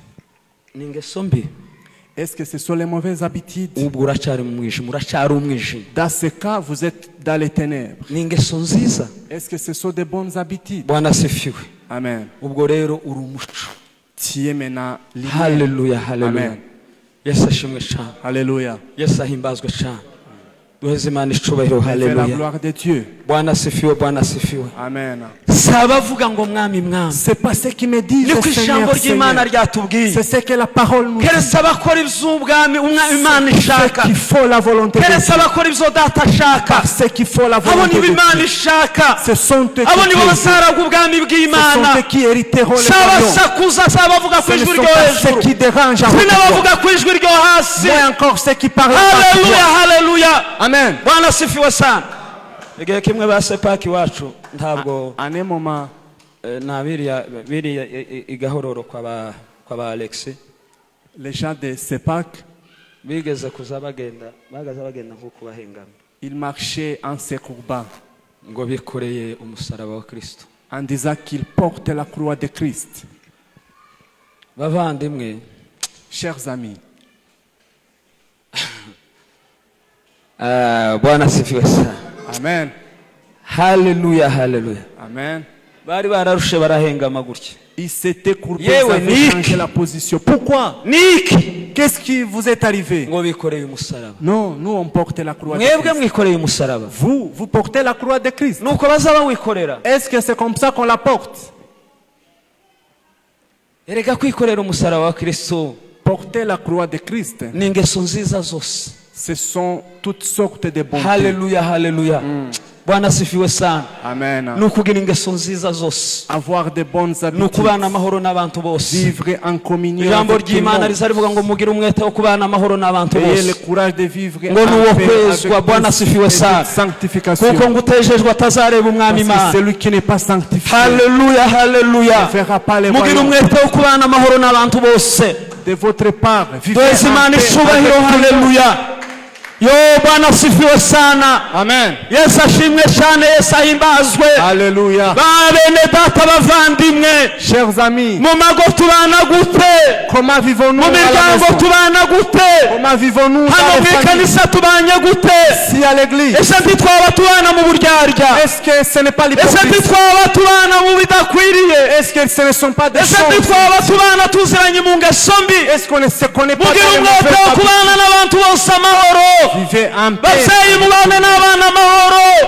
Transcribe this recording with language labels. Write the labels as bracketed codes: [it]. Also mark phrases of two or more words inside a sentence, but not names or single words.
[fr] Est-ce que ce sont les mauvaises habitudes? Dans ce cas, vous êtes dans les ténèbres. Est-ce que ce sont des bonnes habitudes? Amen. Tu es maintenant libre. Hallelujah, hallelujah. Amen. [rw] Yes, ashimwe cyane. [fr] Alléluia. [rw] Yes, ahimbazwe cyane. Duheze Imana icubahiro. [fr] La Hallelujah. gloire de Dieu. [sw] Bwana asifiwe, Bwana asifiwe. Amen. [rw] Sabavuga ngo mwami mwami. [fr] C'est pas ce qui me dit [rw] Niko ijambo ry'Imana ryatubwiye. [fr] C'est ce que la parole nous dit. [rw] Keretse abakora iby'ubwami Imana ishaka. [fr] Il faut la volonté de Dieu. [rw] Keretse abakora ibyo data ashaka. [fr] C'est qu'il faut la [rw] Abo [fr] volonté [rw] nibo [fr] de [rw] Imana [fr] Dieu. [rw] ishaka. [fr] Ce sont eux [rw] Abo nibo bazaragwa ubwami [fr] ce sont [rw] bw'Imana. [fr] eux qui hériteront le royaume. [rw] Sabasakuza sabavuga ku [fr] Ce ne [rw] ijwi [fr] sont [rw] ryo [fr] pas ceux [rw] hejuru. [fr] qui dérangent à [rw] Sinabavuga ku ijwi ryo hasi. [fr] mais encore ceux qui parlent. Hallelujah, hallelujah. Amen. [sw] Bwana asifiwe sana. [rw] Igihe kimwe ba sepaki wacu ntabwo [fr] En un moment, [rw] na biriya igahororo kwa ba Alex [fr] les gens de Sepak, [rw] bigeze kuza bagenda nk'uko bahengamye. [fr] ils marchaient en se courbant, [rw] ngo bikoreye umusaraba wa Kristo. [fr] en disant qu'ils portent la croix de Christ. [rw] Bavandimwe, [fr] Chers amis, [sw] Bwana asifiwe sana. Amen. Hallelujah, hallelujah. Amen. [rw] Bari bararushe barahengama gutya. [fr] Ils s'étaient courbés, [rw] Yewe, [fr] ils avaient Nick. changé la position. Pourquoi? [rw] Niki [fr] Qu'est-ce qui vous est arrivé? [rw] ngo bikoreye umusaraba. [fr] Non, nous on porte la croix de [rw] Mwebwe [fr] Christ. [rw] mwikoreye umusaraba. [fr] Vous portez la croix de Christ. [rw] Nuko bazaba wikorera. [fr] Est-ce que c'est comme ça qu'on la porte? [rw] Erega kwikorera umusaraba wa Kristo [fr] Porter la croix de Christ, [rw] ni ingeso nziza zose. [fr] ce sont toutes sortes de bontés. Hallelujah, hallelujah. [sw] Bwana asifiwe sana. Amen. [rw] Nukugira ingeso nziza zose. [fr] Avoir de bonnes habitudes. [rw] Nukubana amahoro n'abantu bose. [fr] Vivre en communion [rw] Ijambo [fr] avec tout le [rw] ry'Imana [fr] monde. [rw] rizarivuga ngo mugire umwete wo kubana amahoro n'abantu [fr] Ayez le [rw] bose. [fr] courage de vivre [rw] Ngo [fr] en [rw] nuwo [fr] paix [rw] kwezwa [fr] avec [sw] Bwana [fr] tous [sw] asifiwe [fr] et [sw] sana. [fr] toute sanctification. [rw] Kuko ngutejejwe atazareba umwami [fr] Parce que [rw] Imana. [fr] celui qui n'est pas sanctifié Hallelujah, hallelujah. ne verra pas les [rw] Mugire [fr] royaumes. [rw] umwete wo kubana amahoro n'abantu bose. [fr] De votre part, vivez [rw] Twese [fr] en [rw] Imana [fr] paix [rw] icubahiro. [fr] avec tout le monde. [sw] Hallelujah. Yo Bwana asifiwe sana. Amen. [rw] Yesu ashimwe cyane, Yesu ahimbazwe. [fr] Alléluia. [rw] Bene data bavandimwe, [fr] Chers amis, [rw] mu mago tubana gute? [fr] comment vivons-nous [rw] Mu [fr] à la [rw] miryango [fr] maison? [rw] tubana gute? [fr] Comment vivons-nous dans [rw] Hano [fr] les [rw] mu [fr] familles? [rw] ikanisa tubanye gute? [fr] Si à l'église, [rw] Ese ntitwaba tubana mu buryarya? [fr] est-ce que ce n'est pas [rw] Ese [fr] l'hypocrisie? [rw] ntitwaba tubana mu bidakwiriye? [fr] Est-ce que ce ne sont pas des [rw] Ese [fr] choses? [rw] ntitwaba tubana tuziranye mu ngeso mbi? [fr] Est-ce qu'on ne se connaît pas [rw] Mugire [fr] dans les [rw] umwete wo [fr] mauvaises [rw] kubana n'abantu bose amahoro. [fr] habitudes? Vivez en paix. [rw] Babyeyi mubane n'abana amahoro.